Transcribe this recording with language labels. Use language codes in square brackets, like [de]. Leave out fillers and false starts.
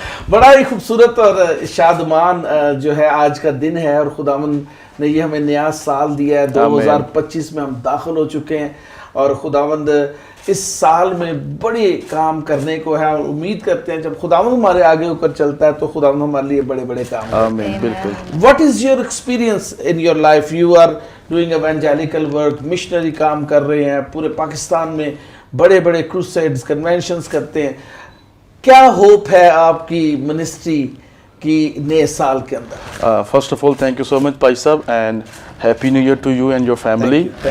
[ur] بڑا ہی خوبصورت اور شادمان جو ہے آج کا دن ہے, اور خداوند نے یہ ہمیں نیا سال دیا ہے. 2025 میں ہم داخل ہو چکے ہیں, اور خداوند اس سال میں بڑے کام کرنے کو ہے. اور امید کرتے ہیں جب خداوند ہمارے آگے ہو کر چلتا ہے تو خداوند ہمارے لیے بڑے بڑے کام. آمین. بالکل. [en] What is your experience in your life? You are doing evangelical work, [ur] missionary کام کر رہے ہیں, پورے پاکستان میں بڑے بڑے crusades, conventions کرتے ہیں. کیا ہوپ ہے آپ کی منسٹری کی نئے سال کے اندر؟ [en] First of all thank you so much bhai sahab, and happy new year to you and your family.